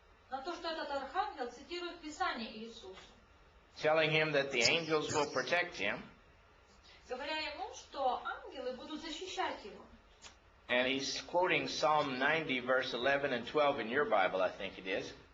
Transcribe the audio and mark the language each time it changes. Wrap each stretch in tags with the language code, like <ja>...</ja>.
<ru>На то, что этот архангел цитирует Писание Иисусу,</ru> <en>telling him that the angels will protect him,</en> <ru>говоря ему, что ангелы будут защищать его.</ru> <en>and he's quoting Psalm 90, verse 11 and 12 in your Bible, I think it is.</en>